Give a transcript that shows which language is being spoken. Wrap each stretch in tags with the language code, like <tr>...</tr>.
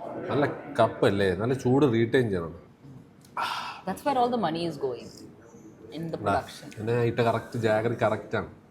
<ml>നല്ല കപ്പല്ലേ, നല്ല ചൂട് റീറ്റെയിൻ ചെയ്യണം.</ml> <en>That's where all the money is going in the production.</en> <ml>പിന്നെ ഇട്ട കറക്റ്റ് ജാഗറി കറക്റ്റാണ്.</ml>